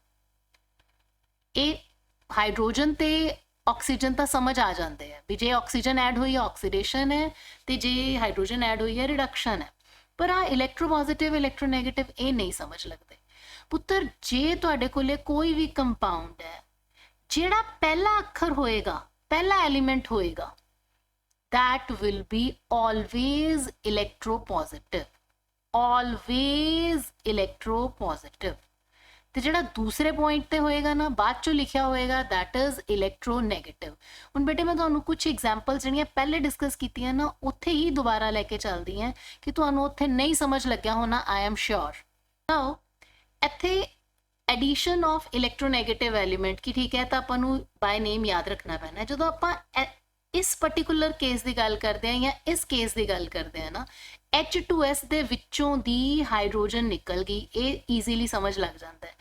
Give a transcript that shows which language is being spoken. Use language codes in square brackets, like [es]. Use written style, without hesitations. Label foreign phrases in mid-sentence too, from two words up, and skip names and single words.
[pa] ਇਹ ਹਾਈਡਰੋਜਨ ਤੇ ਆਕਸੀਜਨ ਤਾਂ ਸਮਝ ਆ ਜਾਂਦੇ ਆ ਵੀ ਜੇ [en] oxygen add [pa] ਹੋਈ ਹੈ ਆਕਸੀਡੇਸ਼ਨ ਹੈ, ਤੇ ਜੇ [en] hydrogen add [pa] ਹੋਈ ਹੈ ਰਿਡਕਸ਼ਨ ਹੈ, ਪਰ ਆ [en] electro positive electro negative [pa] ਇਹ ਨਹੀਂ ਸਮਝ ਲੱਗਦੇ। ਪੁੱਤਰ ਜੇ ਤੁਹਾਡੇ ਕੋਲੇ ਕੋਈ ਵੀ ਕੰਪਾਊਂਡ ਹੈ ਜਿਹੜਾ ਪਹਿਲਾ ਅੱਖਰ ਹੋਏਗਾ, ਪਹਿਲਾ ਐਲੀਮੈਂਟ ਹੋਏਗਾ, [en] that will be always electropositive, always electropositive। [pa] ਤੇ ਜਿਹੜਾ ਦੂਸਰੇ ਪੁਆਇੰਟ ਤੇ ਹੋਏਗਾ ਨਾ, ਬਾਅਦ ਚੋਂ ਲਿਖਿਆ ਹੋਏਗਾ, [en] that is electronegative। [pa] ਹੁਣ ਬੇਟੇ ਮੈਂ ਤੁਹਾਨੂੰ ਕੁਝ ਐਗਜ਼ਾਮਪਲ ਜਿਹੜੀਆਂ ਪਹਿਲੇ ਡਿਸਕਸ ਕੀਤੀਆਂ ਨਾ ਉੱਥੇ ਹੀ ਦੁਬਾਰਾ ਲੈ ਕੇ ਚੱਲਦੀ ਹਾਂ ਕਿ ਤੁਹਾਨੂੰ ਉੱਥੇ ਨਹੀਂ ਸਮਝ ਲੱਗਿਆ ਹੋਣਾ, [en] I am sure। [pa] ਨਾਓ ਇੱਥੇ [en] addition of electronegative element [pa] ਕੀ, ਠੀਕ ਹੈ, ਤਾਂ ਆਪਾਂ ਨੂੰ [en] by name [pa] ਯਾਦ ਰੱਖਣਾ ਪੈਣਾ। ਜਦੋਂ ਆਪਾਂ ਇਸ [en] particular case [pa] ਦੀ ਗੱਲ ਕਰਦੇ ਹਾਂ ਜਾਂ ਇਸ ਕੇਸ ਦੀ ਗੱਲ ਕਰਦੇ ਹਾਂ ਨਾ, H2S ਦੇ ਵਿੱਚੋਂ ਦੀ ਹਾਈਡਰੋਜਨ ਨਿਕਲ ਗਈ, ਇਹ ਈਜ਼ੀਲੀ ਸਮਝ ਲੱਗ ਜਾਂਦਾ ਹੈ।